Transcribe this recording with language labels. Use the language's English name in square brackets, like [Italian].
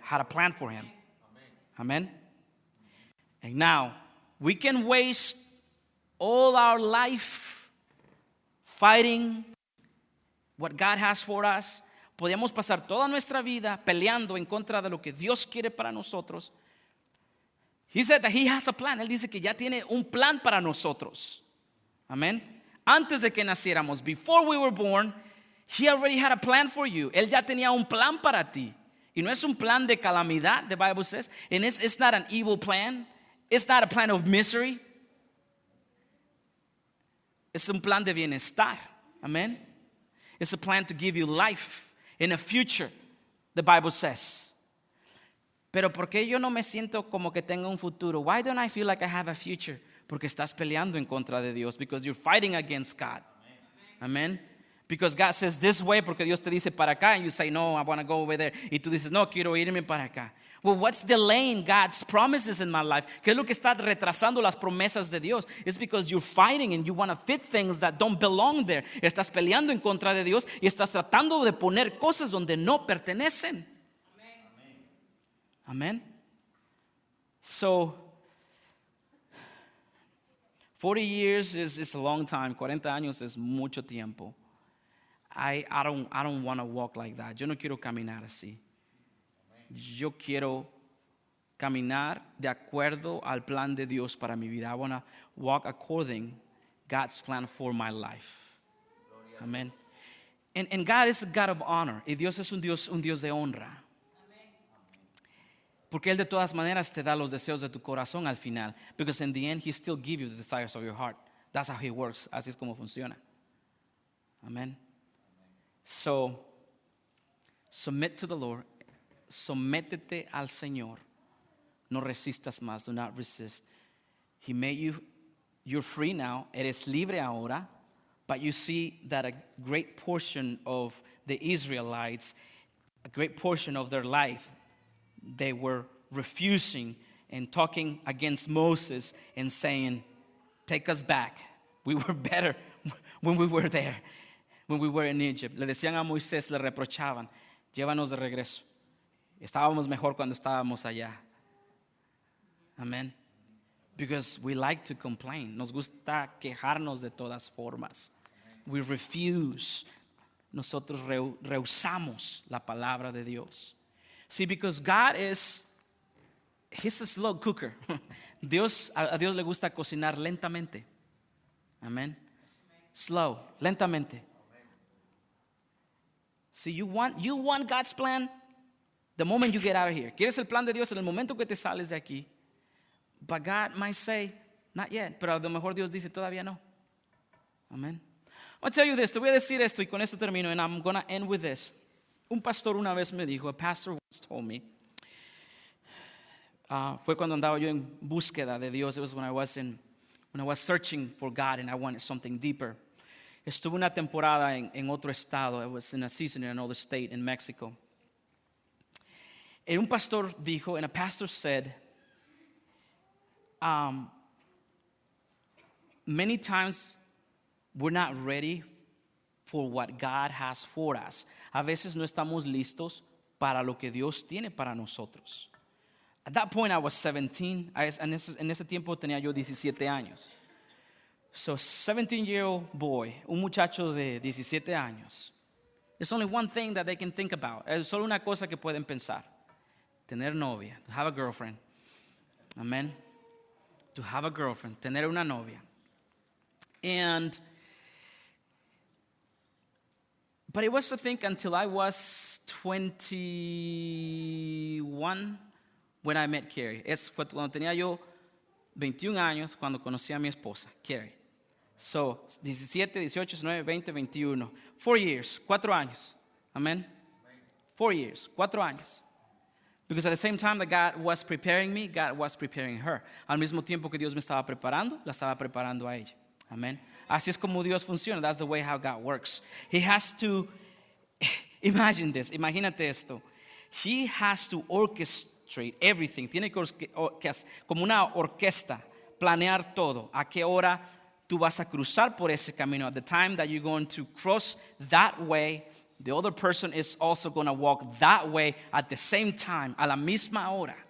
[English] Had a plan for him. Amen. And now, we can waste all our life fighting what God has for us. [Spanish] podíamos pasar toda nuestra vida peleando en contra de lo que Dios quiere para nosotros. [English] He said that he has a plan. [Spanish] Él dice que ya tiene un plan para nosotros. Amén. Antes de que naciéramos, [English] before we were born, he already had a plan for you. [Spanish] Él ya tenía un plan para ti. Y no es un plan de calamidad, [English] the Bible says. And it's not an evil plan. It's not a plan of misery. [Spanish] Es un plan de bienestar. Amen. [English] It's a plan to give you life in a future, the Bible says. [Spanish] Pero ¿por qué yo no me siento como que tengo un futuro? [English] Why don't I feel like I have a future? [Spanish] Porque estás peleando en contra de Dios. [English] Because you're fighting against God. Amen. Because God says this way, [Spanish] porque Dios te dice para acá, [English] and you say, no, I want to go over there. [Spanish] Y tú dices, no, quiero irme para acá. [English] Well, what's delaying God's promises in my life? [Spanish] ¿Qué es lo que está retrasando las promesas de Dios? [English] It's because you're fighting and you want to fit things that don't belong there. [Spanish] Estás peleando en contra de Dios y estás tratando de poner cosas donde no pertenecen. [English] Amen. So, 40 years is a long time. [Spanish] 40 años es mucho tiempo. [English] I don't want to walk like that. [Spanish] Yo no quiero caminar así. Yo quiero caminar de acuerdo al plan de Dios para mi vida. [English] I want to walk according God's plan for my life. [Spanish] Amen. [English] And God is a God of honor. [Spanish] Y Dios es un Dios de honra. Porque Él de todas maneras te da los deseos de tu corazón al final. [English] Because in the end, He still gives you the desires of your heart. That's how He works. [Spanish] Así es como funciona. [English] Amen. So, submit to the Lord. [Spanish] Sométete al Señor. No resistas más. [English] Do not resist. He made you. You're free now. [Spanish] Eres libre ahora. [English] But you see that a great portion of the Israelites, a great portion of their life, they were refusing and talking against Moses and saying, take us back. We were better when we were there, when we were in Egypt. [Spanish] Le decían a Moisés, le reprochaban, llévanos de regreso. Estábamos mejor cuando estábamos allá. Amen. [English] Because we like to complain. [Spanish] Nos gusta quejarnos de todas formas. [English] We refuse. [Spanish] Nosotros rehusamos la palabra de Dios. [English] See, because God He's a slow cooker. [Spanish] A Dios le gusta cocinar lentamente. [English] Amen. Slow, lentamente. See, you want God's plan the moment you get out of here. [Spanish] ¿Quieres el plan de Dios en el momento que te sales de aquí? [English] But God might say, not yet. [Spanish] Pero a lo mejor Dios dice, todavía no. Amen. [English] I'll tell you this. [Spanish] Te voy a decir esto y con esto termino. [English] And I'm going to end with this. [Spanish] Un pastor una vez me dijo, [English] a pastor once told me, [Spanish] fue cuando andaba yo en búsqueda de Dios. [English] It was when I was searching for God and I wanted something deeper. [Spanish] Estuve una temporada en otro estado. [English] I was in a season in another state in Mexico. And [Spanish] un pastor dijo, [English] and a pastor said, many times we're not ready for what God has for us. [Spanish] A veces no estamos listos para lo que Dios tiene para nosotros. [English] At that point I was 17. [Spanish] En ese tiempo tenía yo 17 años. [English] So 17-year-old boy, [Spanish] un muchacho de 17 años. [English] There's only one thing that they can think about. [Spanish] Es solo una cosa que pueden pensar. Tener novia, [English] to have a girlfriend. Amen. To have a girlfriend, [Spanish] tener una novia. [English] But it was, I think, until I was 21 when I met Carrie. [Spanish] Fue cuando tenía yo 21 años cuando conocí a mi esposa, Carrie. [English] So, 17, 18, 19, 20, 21. 4 years, 4 años. Amen. 4 years, 4 años. Because at the same time that God was preparing me, God was preparing her. [Spanish] Al mismo tiempo que Dios me estaba preparando, la estaba preparando a ella. Amen. Así es como Dios funciona. [English] That's the way how God works. He has to, [Spanish] imagínate esto. [English] He has to orchestrate everything. [Spanish] Tiene que como una orquesta, planear todo. A qué hora tú vas a cruzar por ese camino. [English] At the time that you're going to cross that way, the other person is also going to walk that way at the same time, [Spanish] a la misma hora.